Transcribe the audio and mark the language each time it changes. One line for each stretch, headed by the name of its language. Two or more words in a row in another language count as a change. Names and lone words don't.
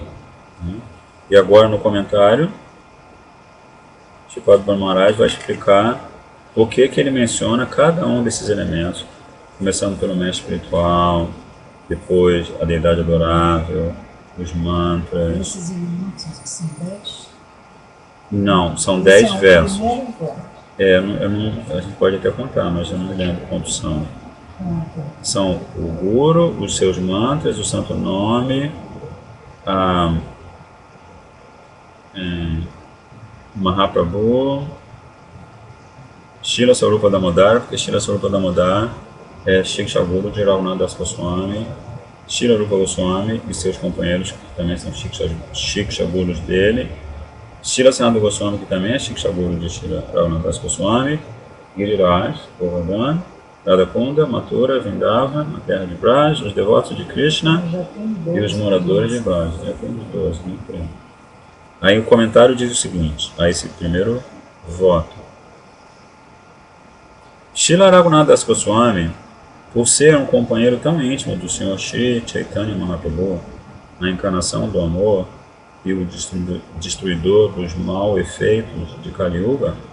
Portuguese: E agora no comentário, Shripad Maharaj vai explicar por que ele menciona cada um desses elementos, começando pelo mestre espiritual, depois a deidade adorável, os mantras. Esses elementos que são 10? Não, são 10 versos. A gente pode até contar, mas eu não me lembro quantos são. São o Guru, os seus mantras, o santo nome, Mahaprabhu, Srila Swarupa Damodar, porque Srila Swarupa Damodar é Shiksha Guru de Raghunath Das Goswami, Srila Rupa Goswami e seus companheiros, que também são Shiksha Gurus dele, Srila Sanatana Goswami, que também é Shiksha Guru de Srila Raghunath Das Goswami, Giriraj Govardhan, Radhakunda, Mathura, Vrindavan, na terra de Braj, os devotos de Krishna e os moradores de Braj. Já temos 12, né? Aí o comentário diz o seguinte, a esse primeiro voto. Srila Raghunath Das Goswami, por ser um companheiro tão íntimo do Senhor Shri Chaitanya Mahaprabhu, na encarnação do amor e o destruidor dos mal efeitos de Kali Yuga,